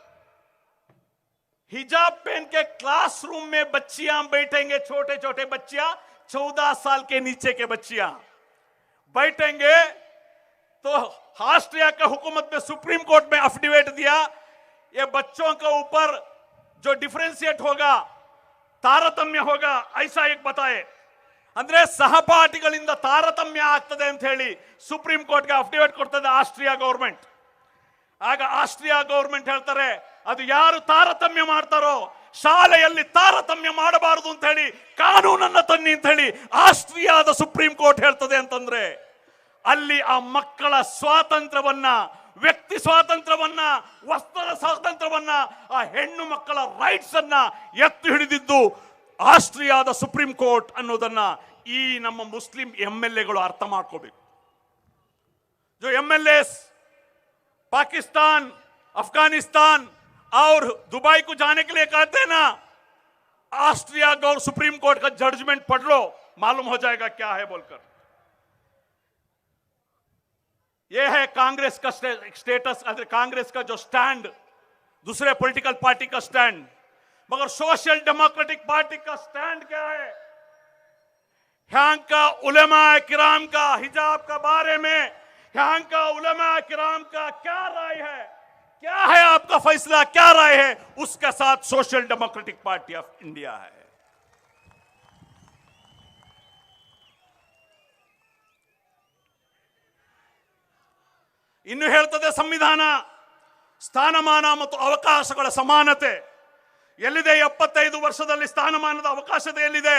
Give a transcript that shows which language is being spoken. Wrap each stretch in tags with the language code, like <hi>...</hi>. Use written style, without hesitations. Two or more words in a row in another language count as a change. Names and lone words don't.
<hi>हिजाब पहन के क्लासरूम में बच्चियां बैठेंगे, छोटे छोटे बच्चियां, 14 साल के नीचे के बच्चियां बैठेंगे, तो ऑस्ट्रिया के हुकूमत में सुप्रीम कोर्ट में अफिडेविट दिया, ये बच्चों के ऊपर जो डिफरेंशिएट होगा, तारतम्य होगा, ऐसा एक बताए।</hi> <kn>ಅಂದ್ರೆ ಸಹಪಾಠಿಗಳಿಂದ ತಾರತಮ್ಯ ಆಗ್ತದೆ ಅಂತ ಹೇಳಿ ಸುಪ್ರೀಂ ಕೋರ್ಟ್ಗೆ ಅಫಿಡವಿಟ್ ಕೊಡ್ತದೆ ಆಸ್ಟ್ರಿಯಾ ಗವರ್ಮೆಂಟ್. ಆಗ ಆಸ್ಟ್ರಿಯಾ ಗವರ್ಮೆಂಟ್ ಹೇಳ್ತಾರೆ, ಅದು ಯಾರು ತಾರತಮ್ಯ ಮಾಡ್ತಾರೋ ಶಾಲೆಯಲ್ಲಿ ತಾರತಮ್ಯ ಮಾಡಬಾರದು ಅಂತ ಹೇಳಿ ಕಾನೂನನ್ನ ತನ್ನಿ ಅಂತ ಹೇಳಿ ಆಸ್ಟ್ರಿಯಾದ ಸುಪ್ರೀಂ ಕೋರ್ಟ್ ಹೇಳ್ತದೆ. ಅಂತಂದ್ರೆ ಅಲ್ಲಿ ಆ ಮಕ್ಕಳ ಸ್ವಾತಂತ್ರ್ಯವನ್ನ, ವ್ಯಕ್ತಿ ಸ್ವಾತಂತ್ರ್ಯವನ್ನ, ವಸ್ತ್ರ ಸ್ವಾತಂತ್ರ್ಯವನ್ನ, ಆ ಹೆಣ್ಣು ಮಕ್ಕಳ ರೈಟ್ಸ್ ಅನ್ನ ಎತ್ತಿ ಹಿಡಿದಿದ್ದು ಆಸ್ಟ್ರಿಯಾದ ಸುಪ್ರೀಂ ಕೋರ್ಟ್ ಅನ್ನೋದನ್ನ ಈ ನಮ್ಮ ಮುಸ್ಲಿಂ ಎಂಎಲ್ಎಗಳು ಅರ್ಥ ಮಾಡ್ಕೋಬೇಕು.</kn> <hi>जो एमएलएस पाकिस्तान, अफगानिस्तान और दुबई को जाने के लिए कहते हैं ना, ऑस्ट्रिया और सुप्रीम कोर्ट का जजमेंट पढ़ लो, मालूम हो जाएगा क्या है बोलकर. यह है कांग्रेस का स्टेटस, कांग्रेस का जो स्टैंड, दूसरे</hi> <en>political party</en> <hi>का स्टैंड. मगर सोशल डेमोक्रेटिक पार्टी का स्टैंड क्या है? यहाँ का उलेमा किराम का हिजाब का बारे में, यहाँ का उलेमा किराम का क्या राय है, क्या है आपका फैसला, क्या राय है, उसके साथ सोशल डेमोक्रेटिक पार्टी ऑफ इंडिया है.</hi> <kn>ಇನ್ನು ಹೇಳ್ತದೆ ಸಂವಿಧಾನ, ಸ್ಥಾನಮಾನ ಮತ್ತು ಅವಕಾಶಗಳ ಸಮಾನತೆ ಎಲ್ಲಿದೆ? 75 ವರ್ಷದಲ್ಲಿ ಸ್ಥಾನಮಾನದ ಅವಕಾಶತೆ ಎಲ್ಲಿದೆ?</kn>